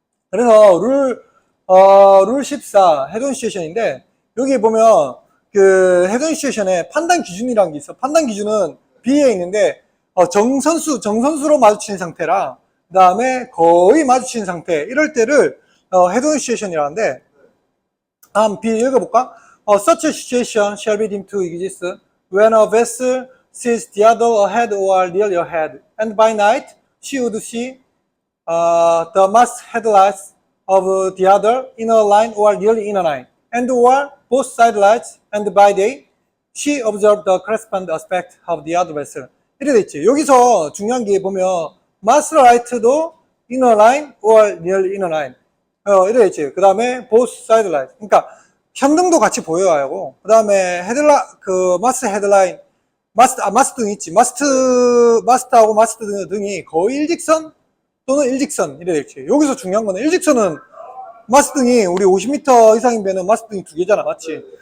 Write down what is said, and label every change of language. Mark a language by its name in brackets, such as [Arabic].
[Korean] 그래서 룰 14 헤드 시츄에이션인데 여기 보면 헤드 시츄에이션에 판단 기준이라는 게 있어. 판단 기준은 B에 있는데 정선수로 마주치는 상태랑 그 다음에 거의 마주치는 상태 이럴 때를 헤드 시츄에이션이라는데 한번 B 읽어볼까? [English] Such a situation shall be deemed to exist when a vessel sees the other ahead or near ahead, and by night she would see the mast headlights of the other inner line or nearly inner line, and or both side lights, and by day she observed the corresponding aspect of the other vessel. [Korean] 이래 돼 있지. 여기서 중요한 게 보면 [English] mast light도 inner line or nearly inner line. [Korean] 이래 돼 있지. 그 다음에 both side lights. 그러니까 현등도 같이 보여야 하고, 그 다음에 마스트 헤드라인, 마스트 등 있지. 마스트하고 마스트 등이 거의 일직선 또는 일직선 이래 돼 있지. 여기서 중요한 거는 일직선은 마스트 등이 우리 50m 이상이면 마스트 등이 두 개잖아, 맞지?